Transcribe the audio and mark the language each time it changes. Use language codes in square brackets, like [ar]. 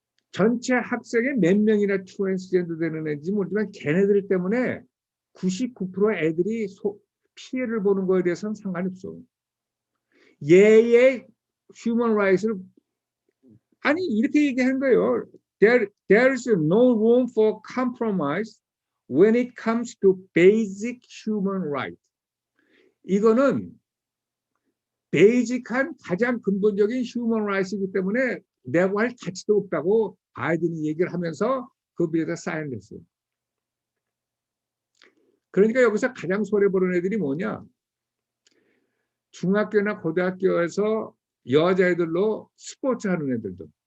[ko] 전체 학생의 몇 명이나 트랜스젠더 되는 애인지 모르지만 걔네들 때문에 99% 애들이 피해를 보는 거에 대해서는 상관이 없어. 얘의 휴먼 라이트를 아니 이렇게 얘기하는 거예요. [en] There's no room for compromise when it comes to basic human right. [ko] 이거는 베이직한 가장 근본적인 휴먼 라이트이기 때문에 내고 할 가치도 없다고 바이든이 얘기를 하면서 그 비에다 사인을 했어요. 그러니까 여기서 가장 손해보는 애들이 뭐냐? 중학교나 고등학교에서 여자애들로 스포츠 하는 애들도.